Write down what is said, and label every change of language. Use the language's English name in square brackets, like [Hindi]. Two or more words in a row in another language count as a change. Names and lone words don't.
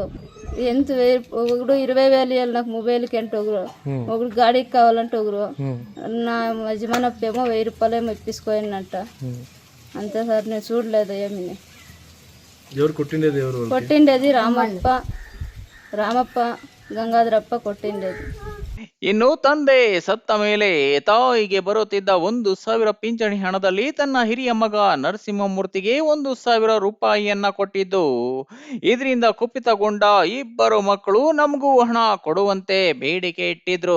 [Telugu] ఎంత ఒకడు 20,000 ఇవ్వాలి నాకు, మొబైల్కి అంటే ఒకరు గాడికి కావాలంటే ఒకరు, నా యజమానప్పేమో ₹1000 ఇప్పించుకోయిందంట. అంతే సార్, నేను చూడలేదు ఏమి. కొట్టిండేది రామప్ప గంగాధరప్ప కొట్టిండేది. [Kannada] ಇನ್ನು ತಂದೆ ಸತ್ತ ಮೇಲೆ ತಾಯಿಗೆ ಬರುತ್ತಿದ್ದ 1,000 ಪಿಂಚಣಿ ಹಣದಲ್ಲಿ ತನ್ನ ಹಿರಿಯ ಮಗ ನರಸಿಂಹಮೂರ್ತಿಗೆ ₹1,000 ಕೊಟ್ಟಿದ್ದು. ಇದರಿಂದ ಕುಪಿತಗೊಂಡ ಇಬ್ಬರು ಮಕ್ಕಳು ನಮಗೂ ಹಣ ಕೊಡುವಂತೆ ಬೇಡಿಕೆ ಇಟ್ಟಿದ್ರು.